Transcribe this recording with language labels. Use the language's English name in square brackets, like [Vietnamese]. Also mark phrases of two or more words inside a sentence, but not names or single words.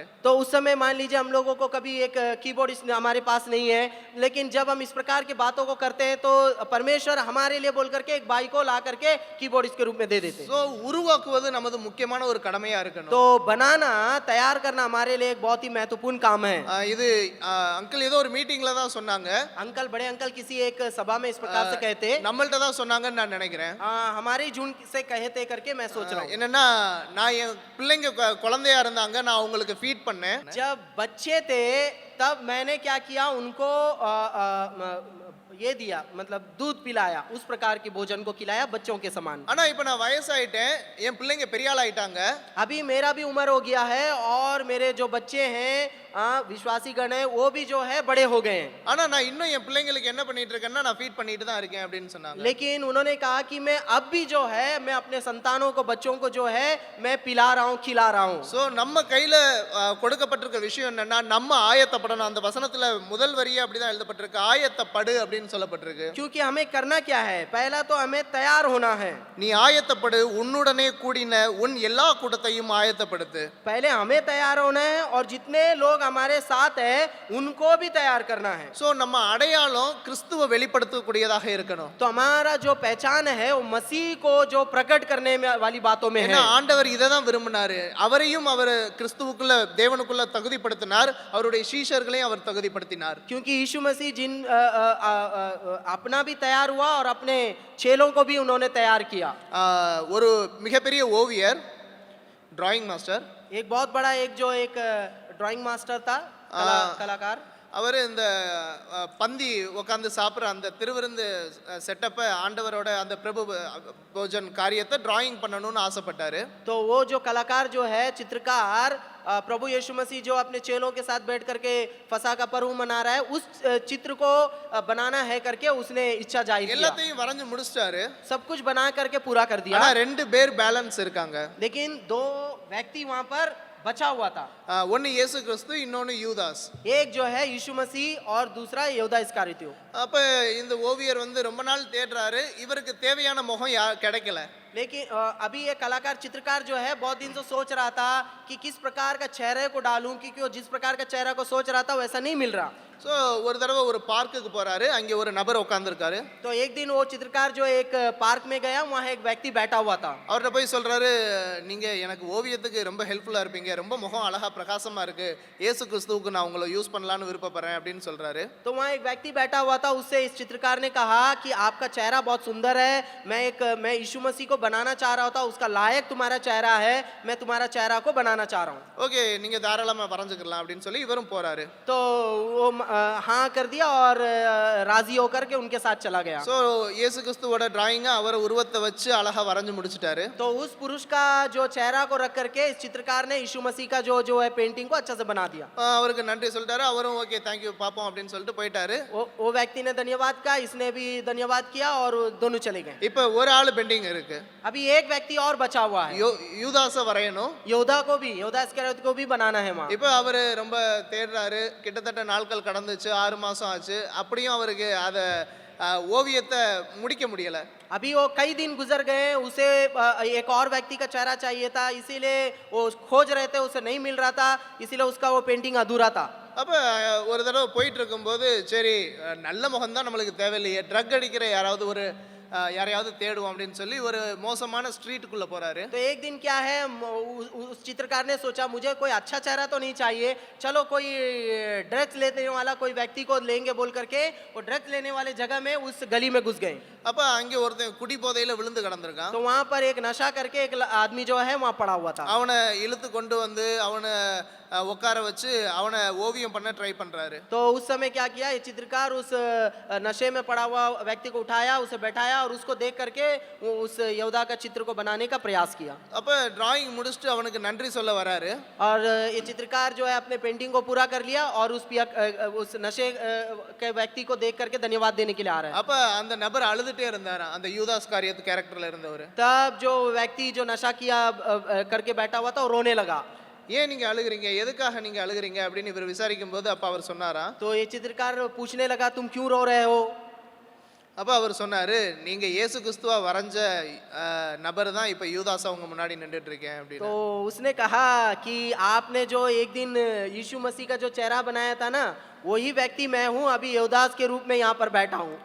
[Hindi] तो उस समय मान लीजिए हम लोगों को कभी एक कीबोर्डिस्ट हमारे पास नहीं है, लेकिन जब हम इस प्रकार की बातों को करते हैं तो परमेश्वर हमारे लिए बोल करके एक भाई को ला करके कीबोर्डिस्ट के रूप में दे देते हैं. [Tamil] ஸோ உருவாக்குவது நமது முக்கியமான ஒரு கடமையா இருக்கணும். [Hindi] तो बनाना, तैयार करना हमारे लिए एक बहुत ही महत्वपूर्ण काम है. [Tamil] இது அங்கிள் ஏதோ ஒரு மீட்டிங்ல தான் சொன்னாங்க. [Hindi] अंकल, बड़े अंकल किसी एक सभा में इस प्रकार से कहते, [Tamil] நம்மள்ட்ட தான் சொன்னாங்கன்னு நான் நினைக்கிறேன். [Hindi] हमारे जून से कहते करके मैं सोच रहा हूँ. [Tamil] என்னன்னா நான் என் பிள்ளைங்க குழந்தையா இருந்தாங்க, நான் அவங்களுக்கு ஃபீட் பண்ணேன். [Hindi] जब बच्चे थे तब मैंने क्या किया, उनको ये दिया, मतलब दूध पिलाया, उस प्रकार के भोजन को खिलाया बच्चों के समान. [Tamil] ஆனா இப்போ நான் வயசாயிட்டேன், என் பிள்ளைங்க பெரிய ஆள் ஆயிட்டாங்க. [Hindi] अभी मेरा भी उम्र हो गया है और मेरे जो बच्चे हैं विश्वासी गण है वो भी जो है बड़े हो गए हैं. [Tamil] ஆனா நான் இன்னும் என் பிள்ளைங்களுக்கு என்ன பண்ணிட்டு இருக்கேன்னா நான் ஃபீட் பண்ணிட்டு தான் இருக்கேன் அப்படின்னு சொன்னாங்க. [Hindi] लेकिन उन्होंने कहा कि मैं अब भी जो है मैं अपने संतानों को, बच्चों को जो है मैं पिला रहा हूँ, खिला रहा हूँ. [Tamil] ஸோ நம்ம கையில கொடுக்கப்பட்டிருக்க விஷயம் என்னன்னா நம்ம ஆயத்தப்படணும். அந்த வசனத்துல முதல் வரியே அப்படிதான் எழுதப்பட்டிருக்கு, ஆயத்தப்படு அப்படின்னு சொல்லப்பட்டிருக்கு. [Hindi] क्योंकि हमें करना क्या है, पहला तो हमें तैयार होना है. [Tamil] நீ ஆயத்தப்படு, உன்னுடனே கூடின உன் எல்லா கூட்டத்தையும் ஆயத்தப்படுத்து. [Hindi] पहले हमें तैयार होना है और जितने लोग हमारे साथ है उनको भी तैयार करना है. [Tamil] ஸோ நம்ம அடையாளம் கிறிஸ்துவை வெளிப்படுத்தக்கூடியதாக இருக்கணும். [Hindi] तो हमारा जो पहचान है वो मसीह को जो प्रकट करने में वाली बातों में [Tamil] ஏன்னா [Hindi] है. [Tamil] ஆண்டவர் இதை தான் விரும்பினாரு. அவரையும் அவர் கிறிஸ்துவுக்குள்ள தேவனுக்குள்ள தகுதிப்படுத்தினார், அவருடைய சீஷர்களையும் அவர் தகுதிப்படுத்தினார். [Hindi] क्योंकि यीशु मसीह जिन अपना भी तैयार हुआ और अपने चेलों को भी उन्होंने तैयार किया. [Tamil] ஒரு மிகப்பெரிய ஓவியர், [English] drawing master, [Hindi] एक बहुत बड़ा एक [English] drawing master [Hindi] था, कलाकार. [Tamil] அவர் இந்த பந்தி உட்காந்து சாப்பிட்ற அந்த திருவிருந்து செட்டப்பை ஆண்டவரோட அந்த பிரபு போஜன் காரியத்தை டிராயிங் பண்ணணும்னு ஆசைப்பட்டாரு. [Hindi] तो वो जो कलाकार जो है, चित्रकार, प्रभु यीशु मसीह जो अपने चेलों के साथ बैठ करके फसा का पर्व मना रहा है, उस चित्र को बनाना है करके उसने इच्छा जाहिर किया. [Tamil] எல்லாத்தையும் வரைஞ்சு முடிச்சிட்டாரு. [Hindi] सब कुछ बना करके पूरा कर दिया. [Tamil] ஆனா 2 பேர் பேலன்ஸ் இருக்காங்க. [Hindi] लेकिन 2 व्यक्ति वहां पर बचा हुआ था. [Tamil] ஒன்னு இயேசு கிறிஸ்து, இன்னொன்னு யூதாஸ். [Hindi] एक जो है यीशु मसीह और दूसरा यहूदा इस्करियोती. [Tamil] அப்ப இந்த ஓவியர் வந்து ரொம்ப நாள் தேடுறாரு, இவருக்கு தேவையான முகம் கிடைக்கல. [Hindi] लेकिन अभी ये कलाकार, चित्रकार जो है बहुत दिन से सोच रहा था कि किस प्रकार का चेहरे को डालूं, क्योंकि वो जिस प्रकार का चेहरा को सोच रहा था वैसा नहीं मिल रहा. [Tamil] ஸோ ஒரு தடவை ஒரு பார்க்குக்கு போறாரு, அங்கே ஒரு நபர் உட்காந்துருக்காரு. [Hindi] तो एक दिन वो चित्रकार जो एक पार्क में गया, वहाँ एक व्यक्ति बैठा हुआ था. [Tamil] அவர்கிட்ட போய் சொல்றாரு, நீங்க எனக்கு ஓவியத்துக்கு ரொம்ப ஹெல்ப்ஃபுல்லா இருப்பீங்க, ரொம்ப முகம் அழகா பிரகாசமா இருக்கு, இயேசு கிறிஸ்துவுக்கு நான் உங்களை யூஸ் பண்ணலான்னு விருப்பப்படுறேன் அப்படின்னு சொல்றாரு. [Hindi] तो वहाँ एक व्यक्ति बैठा हुआ था, उससे इस चित्रकार ने कहा कि आपका चेहरा बहुत सुंदर है, मैं यीशु मसीह को बनाना चाह रहा था, उसका लायक तुम्हारा चेहरा है, मैं तुम्हारा चेहरा को बनाना चाह रहा हूँ. [Tamil] ஓகே, நீங்க தாராளமா வரைஞ்சுக்கலாம் அப்படின்னு சொல்லி இவரும் போறாரு. [Hindi] तो वो हाँ कर दिया और राजी होकर के उनके साथ चला गया. [Tamil] ஸோ இயேசு கிறிஸ்துவோட டிராயிங்கை அவர் உருவத்தை வச்சு அழகா வரைஞ்சு முடிச்சிட்டாரு. [Hindi] तो उस पुरुष का जो चेहरा को रख करके इस चित्रकार ने यीशु मसीह का जो है पेंटिंग को अच्छा से बना दिया. [Tamil] அவருக்கு நன்றி சொல்லிட்டாரு. அவரும் [English] okay thank you [Tamil] பாப்போம் அப்படின்னு சொல்லிட்டு போயிட்டாரு. [Hindi] वो व्यक्ति ने धन्यवाद कहा, इसने भी धन्यवाद किया और दोनों चले गए. [Tamil] இப்போ ஒரு ஆள் பெண்டிங் இருக்கு. [Hindi] अभी एक व्यक्ति और बचा हुआ है, [Tamil] யூதாஸை வரையணும். [Hindi] यहूदा इस्करियोती को भी बनाना है वहाँ. [Tamil] இப்போ அவரு ரொம்ப தேடுறாரு. கிட்டத்தட்ட நாட்கள் கடந்துச்சு, 6 மாசம் ஆச்சு. அப்படியும் அவருக்கு அதை ஓவியத்தை முடிக்க முடியல. [Hindi] अभी वो कई दिन गुजर गए, उसे एक और व्यक्ति का चेहरा चाहिए था, इसीलिए वो खोज रहे थे, उसे नहीं मिल रहा था, इसीलिए उसका वो पेंटिंग अधूरा था. [Tamil] அப்போ ஒரு தடவை போயிட்டு இருக்கும்போது சரி நல்ல முகம்தான் நம்மளுக்கு தேவையில்லையே, ட்ரக் அடிக்கிற யாரையாவது தேடுவோம் அப்படின்னு சொல்லி ஒரு மோசமான ஸ்ட்ரீட்டுக்குள்ள போறாரு. [Hindi] तो एक दिन क्या है, उस चित्रकार ने सोचा मुझे कोई अच्छा चेहरा तो नहीं चाहिए, चलो कोई ड्रग्स लेने वाला कोई व्यक्ति को लेंगे बोल करके वो ड्रग्स लेने वाले जगह में उस गली में घुस गए. [Tamil] அப்ப அங்கே ஒருத்தன் குடி போதையில விழுந்து கிடந்திருக்கான். [Hindi] तो वहाँ पर एक नशा करके एक आदमी जो है वहाँ पड़ा हुआ था. [Tamil] அவனை இழுத்து கொண்டு வந்து அவனை உட்கார வச்சு அவனை ஓவியம் பண்ண ட்ரை பண்றாரு. [Hindi] तो उस समय क्या किया, ये चित्रकार उस नशे में पड़ा हुआ व्यक्ति को उठाया, उसे बैठाया और उसको देख करके वो उस यहूदा का चित्र को बनाने का प्रयास किया। [Tamil] அப்ப டிராயிங் முடிச்சுட்டு அவனுக்கு நன்றி சொல்ல வராரு. [Hindi] और ये चित्रकार जो है अपने पेंटिंग को पूरा कर लिया और उस नशे के व्यक्ति को देख करके धन्यवाद देने के लिए आ रहा है। [Tamil] அப்ப அந்த நபர் அழுதுட்டே இருந்தாராம், அந்த யூதாஸ் காரியத்து கேரக்டர்ல இருந்தவர். [Hindi] तब जो व्यक्ति जो नशा किया करके बैठा हुआ था वो रोने लगा। [Tamil] ஏன் நீங்க அழுகுறீங்க, எதுக்காக நீங்க அழுகுறீங்க அப்படின்னு இவர் விசாரிக்கும் போது அப்ப அவர் சொன்னாராம். [Hindi] तो ये चित्रकार पूछने लगा तुम क्यों रो रहे हो। [Tamil] அப்ப அவர் சொன்னாரு, நீங்க இயேசு கிறிஸ்துவா வரைஞ்ச நபர் தான் இப்ப யூதாஸா உங்க முன்னாடி நின்றுட்டு இருக்கேன் [Hindi] तो [Tamil] அப்படின்னு. [Hindi] उसने कहा कि आपने जो एक दिन यीशु मसीह का जो चेहरा बनाया था ना, वही व्यक्ति मैं हूँ, अभी यहूदास के रूप में यहाँ पर बैठा हूँ।